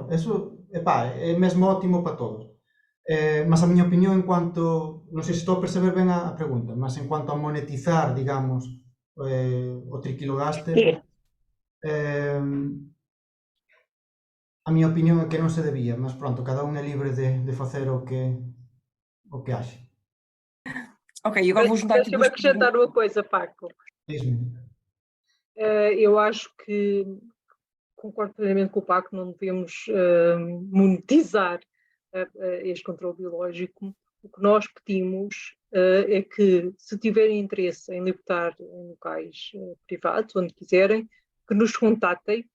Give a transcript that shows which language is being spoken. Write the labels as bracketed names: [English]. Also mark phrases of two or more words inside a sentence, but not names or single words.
[Galician] Eso, é mesmo ótimo para todos. Mas a miña opinión en cuanto, non sei se estou a perceber ben a pregunta, mas en cuanto a monetizar, digamos, o triquilogaster, a miña opinión é que non se debía, mas pronto, cada un é libre de facer o que axe. [Portuguese] Ok, agora vou juntar aqui duas perguntas. Deixa-me acrescentar uma coisa, Paco. Eu acho que concordo plenamente com o Paco, não devemos monetizar este controle biológico. O que nós pedimos é que, se tiverem interesse em libertar em locais privados, onde quiserem, que nos contatem.